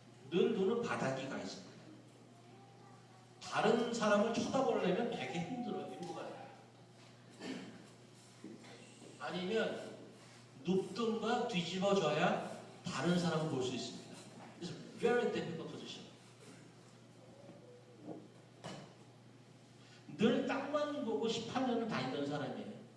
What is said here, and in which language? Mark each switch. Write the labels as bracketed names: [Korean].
[Korean] 늘 눈은 바닥이 가 있습니다. 다른 사람을 쳐다보려면 되게 힘들어요. 아니면 눕든가 뒤집어져야 다른 사람을 볼 수 있습니다. [English] It's a very difficult position. [Korean] 늘 땅만 보고 18년을 다니던 사람이에요.